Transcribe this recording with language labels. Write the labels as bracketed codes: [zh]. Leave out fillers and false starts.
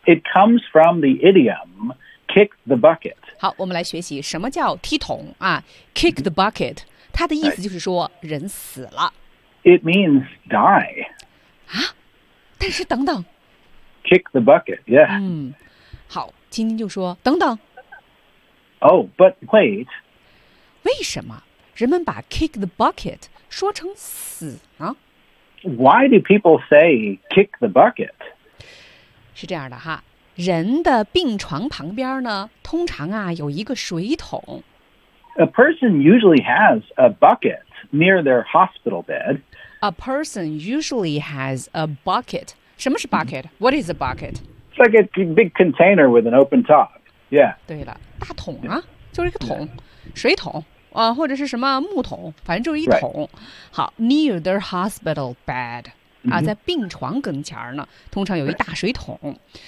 [en] It comes from the idiom, kick the bucket. [zh] 好,我们来学习什么叫踢桶, [en] kick the bucket. [zh] 它的意思就是说人死了。 [en] It means die. [zh] 啊?但是等等。 [en] Kick the bucket, yeah. [zh] 好,今天就说,等等。 [en] Oh, but wait. [zh] 为什么?人们把 [en] kick the bucket [zh] 说成死呢? [en] Why do people say kick the bucket? [zh] 是这样的哈, 人的病床旁边呢, 通常啊, 有一个水桶。 [en] A person usually has a bucket near their hospital bed. A person usually has a bucket. [zh] 什么是 bucket? [en] What is a bucket? It's like a big container with an open top. Yeah. [zh] 对了,大桶啊, 就是一个桶, 水桶。或者是什么木桶,反正就是一桶。 [en] Right. 好, near their hospital bed, mm-hmm. [zh] 在病床跟前呢, 通常有一大水桶。